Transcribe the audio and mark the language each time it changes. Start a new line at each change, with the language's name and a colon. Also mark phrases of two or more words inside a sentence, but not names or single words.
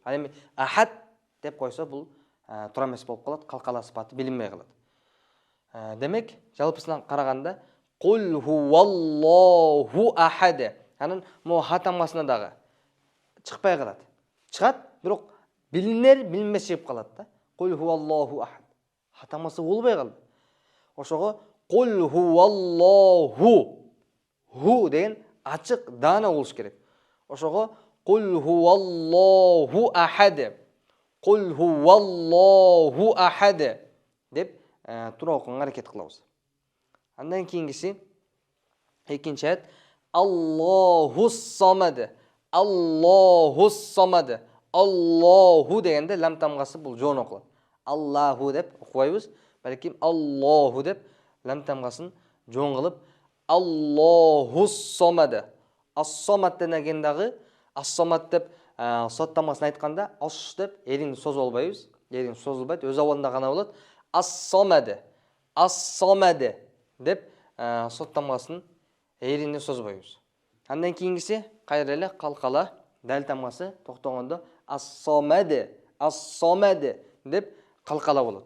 Kyrgyz: Ал эми ахад деп койсо бул туура эмес болуп калат, калкала сыпаты билинбей калат. Демек, жалпысынан караганда
Arabic: قل هو الله أحد.
Kyrgyz: Анан могу ха тамгасына дагы чыкпай калат. Чыгат, бирок билинер, билинбес чыгып калат да.
Arabic: قل هو الله أحد.
Kyrgyz: Ха тамгасы болбой калды. Ошого
Arabic: قل هو الله.
Kyrgyz: Ху деген ачык даана болуш керек. Ошого
Arabic: قل هو الله أحد. قل هو الله أحد
Kyrgyz: деп туура окуганга аракет кылабыз. Андан кийинкиси экинчи аят
Arabic: الله الصمد.
Kyrgyz: Аллаху дегенде лам тамгасы бул жоон окулат. Аллаху деп окубайбыз, балким Аллаху деп лам тамгасын жоон кылып
Arabic: الله الصمد.
Kyrgyz: Ас-самад деген дагы ас-самад деп сот тамгасын айтканда аш деп эрин созуп албайбыз. Эрин созулбайт, өз абалында гана болот. Ас-самад деп сот тамгасын эринди созбойбуз. Андан кийинкиси кайра эле калкала дал тамгасы токтогондо ас-самад деп калкала болот.